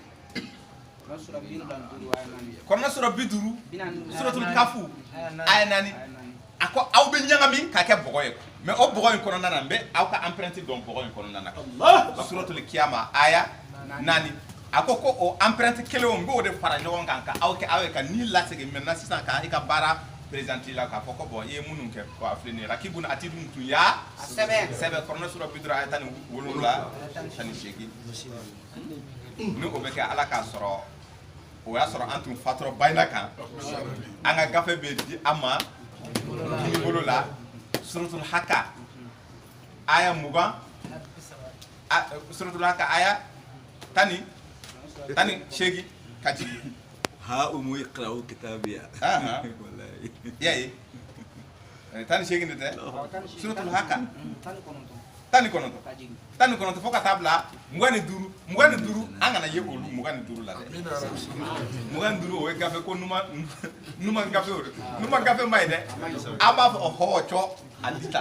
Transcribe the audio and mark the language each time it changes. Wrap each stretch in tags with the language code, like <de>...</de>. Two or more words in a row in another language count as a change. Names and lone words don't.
<bm>kɔnɔna sura 50 suratul kafu aya 4 a ko aw bɛ ɲagami ka kɛ bɔgɔ ye mais o bɔgɔ in kɔnɔna na n bɛ aw ka empreinte dɔn bɔgɔ in kɔnɔna na suratul kiyama aya 4 a ko o empreinte kelen n b'o de fara ɲɔgɔn kan ka aw ye ka ni lasegin maintenant sisan ka i ka baara présenter la k'a fɔ ko bon i ye minnu kɛ ko a filɛ nin ye</bm> <ar>رقيب عتيد</ar> <bm>tun y'a sɛbɛn kɔnɔna sura 50 aya 17 ni o bɛ kɛ ala k'a sɔrɔ o y'a sɔrɔ an tun fatura bayina kan an ka gafe bɛ di an ma kini bolo la suratul haka aya 20 suratul haka aya 18 ka jigin</bm> <ar>هاؤم اقرءوا كتابيه</ar> <bm>wallahi yayi 18 de tɛ suratul haka 19 fo ka taa bila 25 an kana ye olu 25 la dɛ 25 o ye gafe ko numa gafe o numa gafe ma ye dɛ an b'a fɔ ɔhɔ cɔ a dita</bm>